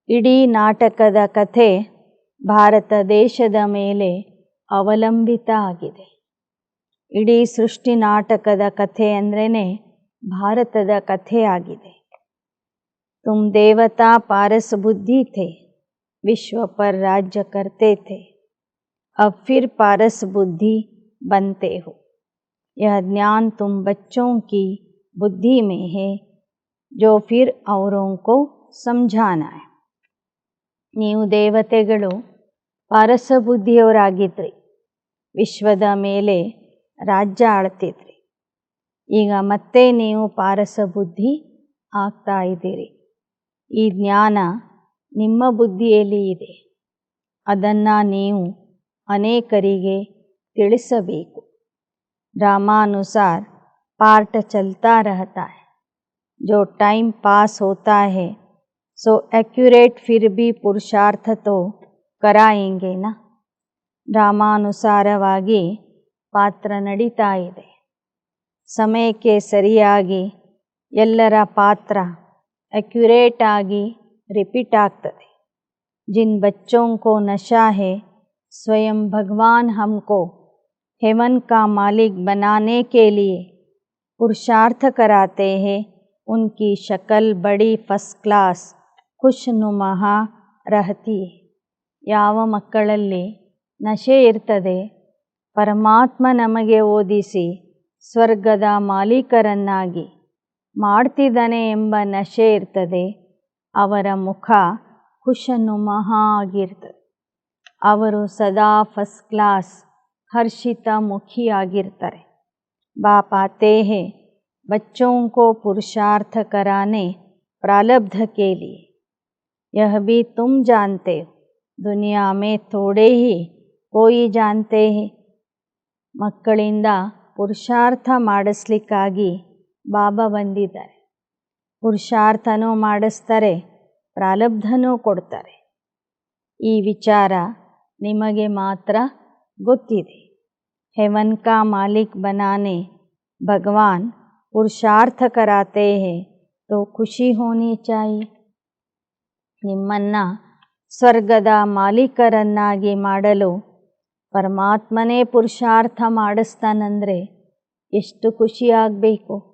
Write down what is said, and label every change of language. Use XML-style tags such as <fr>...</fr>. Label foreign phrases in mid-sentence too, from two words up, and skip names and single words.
<kn>ಇಡೀ ನಾಟಕದ ಕಥೆ ಭಾರತ ದೇಶದ ಮೇಲೆ ಅವಲಂಬಿತ ಆಗಿದೆ. ಇಡೀ ಸೃಷ್ಟಿ ನಾಟಕದ ಕಥೆ ಅಂದ್ರೇ ಭಾರತದ ಕಥೆಯಾಗಿದೆ.</kn> <hi>तुम देवता पारस बुद्धि थे, विश्व पर राज्य करते थे, अब फिर पारस बुद्धि बनते हो. यह ज्ञान तुम बच्चों की बुद्धि में है, जो फिर औरों को समझाना है.</hi> <kn>ನೀವು ದೇವತೆಗಳು ಪಾರಸ ಬುದ್ಧಿಯವರಾಗಿದ್ರಿ, ವಿಶ್ವದ ಮೇಲೆ ರಾಜ್ಯ ಆಳ್ತಿದ್ರಿ. ಈಗ ಮತ್ತೆ ನೀವು ಪಾರಸ ಬುದ್ಧಿ ಆಗ್ತಾ ಇದ್ದೀರಿ. ಈ ಜ್ಞಾನ ನಿಮ್ಮ ಬುದ್ಧಿಯಲ್ಲಿ ಇದೆ. ಅದನ್ನು ನೀವು ಅನೇಕರಿಗೆ ತಿಳಿಸಬೇಕು.</kn> <hi>ड्रामानुसार पार्ट चलता रहता है. जो</hi> <en>time pass</en> <hi>होता है सो एक्यूरेट फिर भी पुरुषार्थ तो कराएंगे ना.</hi> <kn>ಡ್ರಾಮಾನುಸಾರವಾಗಿ ಪಾತ್ರ ನಡೀತಾ ಇದೆ. ಸಮಯಕ್ಕೆ ಸರಿಯಾಗಿ ಎಲ್ಲರ ಪಾತ್ರ एक्यूरेट ಆಗಿ ರಿಪೀಟ್ ಆಗ್ತದೆ.</kn> <hi>जिन बच्चों को नशा है स्वयं भगवान हमको हेवन का मालिक बनाने के लिए पुरुषार्थ कराते हैं. उनकी शक्ल बड़ी</hi> <en>first class</en> <hi>खुशनुमा रहती है.</hi> <kn>ಯಾವ ಮಕ್ಕಳಲ್ಲಿ ನಶೆ ಇರ್ತದೆ, ಪರಮಾತ್ಮ ನಮಗೆ ಓದಿಸಿ ಸ್ವರ್ಗದ ಮಾಲೀಕರನ್ನಾಗಿ ಮಾಡ್ತಿದ್ದಾನೆ ಎಂಬ ನಶೆ ಇರ್ತದೆ, ಅವರ ಮುಖ ಖುಷನುಮಃ ಆಗಿರ್ತದೆ. ಅವರು ಸದಾ</kn> <en>first class</en> <hi>हर्षित मुखी</hi> <kn>ಆಗಿರ್ತಾರೆ.</kn> <hi>बाप आते हैं बच्चों को पुरुषार्थ कराने प्रारब्ध के लिए. यह भी तुम जानते हो, दुनिया में थोड़े ही कोई जानते हैं.</hi> <kn>ಮಕ್ಕಳಿಂದ ಪುರುಷಾರ್ಥ ಮಾಡಿಸ್ಲಿಕ್ಕಾಗಿ ಬಾಬಾ ಬಂದಿದ್ದಾರೆ. ಪುರುಷಾರ್ಥನೂ ಮಾಡಿಸ್ತಾರೆ, ಪ್ರಾರಬ್ಧನೂ ಕೊಡ್ತಾರೆ. ಈ ವಿಚಾರ ನಿಮಗೆ ಮಾತ್ರ ಗೊತ್ತಿದೆ.</kn> <hi>हेवन का मालिक बनाने भगवान पुरुषार्थ कराते हैं तो खुशी होनी चाहिए.</hi> <kn>ನಿಮ್ಮನ್ನು ಸ್ವರ್ಗದ ಮಾಲೀಕರನ್ನಾಗಿ ಮಾಡಲು ಪರಮಾತ್ಮನೇ ಪುರುಷಾರ್ಥ ಮಾಡಿಸ್ತಾನಂದರೆ ಎಷ್ಟು ಖುಷಿಯಾಗಬೇಕು.</kn>